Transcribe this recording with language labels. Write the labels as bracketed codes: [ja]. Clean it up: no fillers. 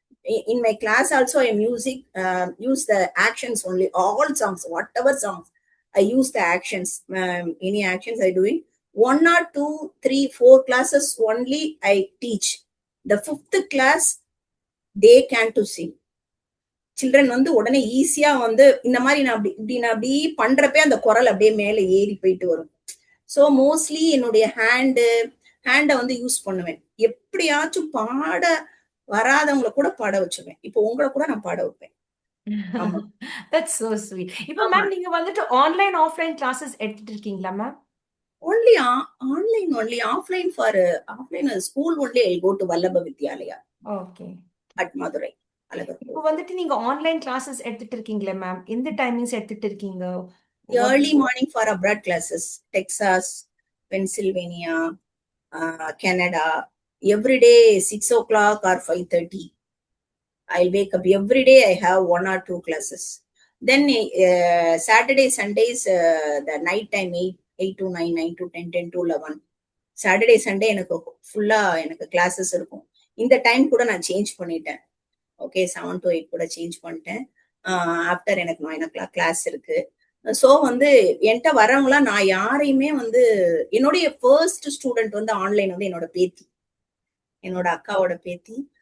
[en] In my class also, I use the actions only. All songs, whatever songs, I use the actions. Any actions I doing. 1 or 2, 3, 4 classes only I teach. The 5th class, they can to sing. [ta] Children வந்து உடனே ஈஸியா வந்து இந்த மாதிரி நான் அப்படி பண்றப்பே அந்த குரல் அப்படியே மேல ஏறி போயிட்டு வரும். சோ மோஸ்ட்லி என்னுடைய ஹேண்டை வந்து யூஸ் பண்ணுவேன். எப்படியாச்சும் பாட வராதவங்களை கூட பாட வச்சுவேன். இப்போ உங்களை கூட நான் பாட வைப்பேன். [en] That's so sweet. [ta] இப்போ மேம் நீங்க வந்துட்டு ஆன்லைன் ஆஃப்லைன் கிளாஸஸ் எடுத்துட்டு இருக்கீங்களா ma'am? [en] Only online, only offline school only I go to Vallabha Vidyalaya. Okay. At Madurai. [ta] இப்போ வந்துட்டு நீங்க ஆன்லைன் கிளாஸஸ் எடுத்துட்டு இருக்கீங்களா மேம்? எந்த டைமிங்ஸ் எடுத்துட்டு இருக்கீங்க? [en] Early morning for abroad classes, Texas, Pennsylvania, Canada. Every day 6 o'clock or 5:30. I wake up every day. I have 1 or 2 classes. Then Saturday, Sundays, the night time 8 to 9, 9 to 10, 10 to 11. [ta] Saturday, Sunday எனக்கு ஃபுல்லா எனக்கு classes இருக்கும். இந்த time கூட நான் change பண்ணிட்டேன். Okay, 7 to 8 கூட change பண்ணிட்டேன். ஆஃப்டர் எனக்கு 9 o'clock கிளாஸ் இருக்கு. ஸோ வந்து என்கிட்ட வரவங்களா நான் யாரையுமே வந்து என்னுடைய ஃபர்ஸ்ட் ஸ்டூடெண்ட் வந்து ஆன்லைன் வந்து என்னோட பேத்தி, என்னோட அக்காவோட பேத்தி.